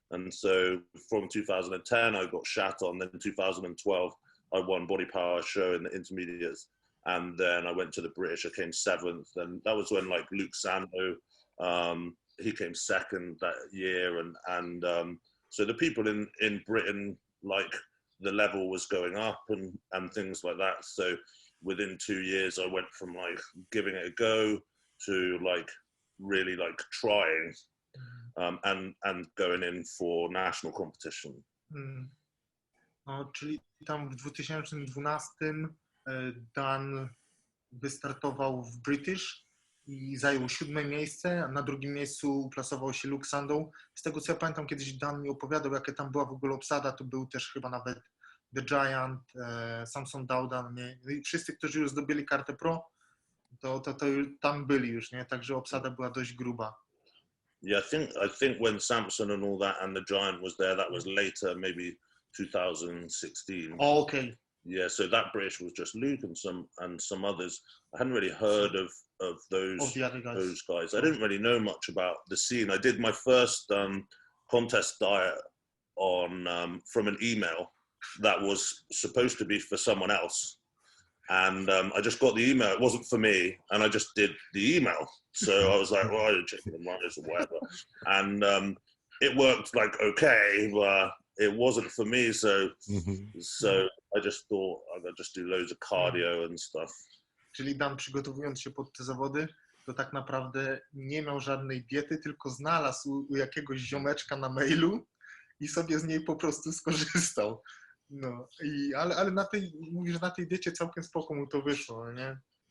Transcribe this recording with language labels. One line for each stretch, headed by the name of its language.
English: And so from 2010, I got shat on. Then 2012, I won Body Power show in the intermediates, and then I went to the British. I came 7th, and that was when like Luke Sando, he came 2nd that year, and so the people in Britain, like the level was going up and things like that. So within 2 years, I went from like giving it a go to like really like trying, and going in for national competition.
Polish: No, czyli tam w 2012 Dan wystartował w British i zajął 7. miejsce, a na 2. miejscu uplasował się Luke Sandow. Z tego co ja pamiętam, kiedyś Dan mi opowiadał, jaka tam była w ogóle obsada, to był też chyba nawet The Giant, Samson Dowdan, nie? I wszyscy, którzy już zdobyli kartę pro, to tam byli już, nie? Także obsada była dość gruba.
English: Yeah, I think when Samson and all that and the Giant was there, that was later, maybe 2016. Oh, okay. Yeah, so that British was just Luke and some others. I hadn't really heard of those the other guys. Those guys. I didn't really know much about the scene. I did my first contest diet on from an email that was supposed to be for someone else, and I just got the email. It wasn't for me, and I just did the email. So I was like, well, I didn't check them right or whatever, and it worked like okay, but it wasn't for me. So I just thought I'd just do loads of cardio and stuff.
Polish: Czyli Dan, przygotowując się pod te zawody, to tak naprawdę nie miał żadnej diety, tylko znalazł u jakiegoś ziomeczka na mailu i sobie z niej po prostu skorzystał. No, ale mówisz, że na tej diecie całkiem spoko mu to wyszło, nie?